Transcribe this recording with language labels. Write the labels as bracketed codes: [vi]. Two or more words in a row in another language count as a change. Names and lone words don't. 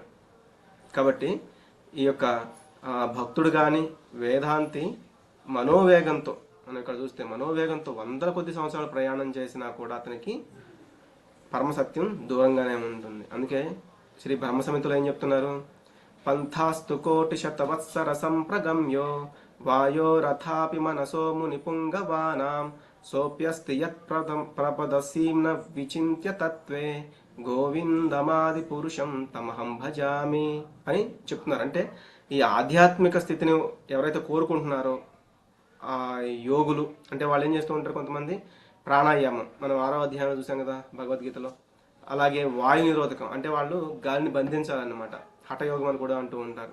[te] కాబట్టి ఈ యొక్క భక్తుడు కానీ వేదాంతి మనోవేగంతో, మనం ఇక్కడ చూస్తే మనోవేగంతో 100 కొద్ది సంవత్సరాలు ప్రయాణం చేసినా కూడా అతనికి పరమసత్యం దూరంగానే ఉంటుంది. అందుకే శ్రీ బ్రహ్మ సంహితలో ఏం చెప్తున్నారు, [sa] పంథాస్తు కోటి శతవత్సర సంప్రగమ్యో వాయో రథాపి మనసో మునిపుంగవానాం సోప్యస్తి యత్ ప్రపదసీమ్న విచింత్య తత్వే గోవిందమాది పురుషం తమహం భజామి [te] అని చెప్తున్నారు. అంటే ఈ ఆధ్యాత్మిక స్థితిని ఎవరైతే కోరుకుంటున్నారో ఆ యోగులు అంటే వాళ్ళు ఏం చేస్తూ ఉంటారు, కొంతమంది ప్రాణాయామం మనం 6వ అధ్యాయంలో చూసాం కదా భగవద్గీతలో. అలాగే వాయు నిరోధకం అంటే వాళ్ళు గాలిని బంధించాలన్నమాట, హఠయోగం అని కూడా అంటూ ఉంటారు.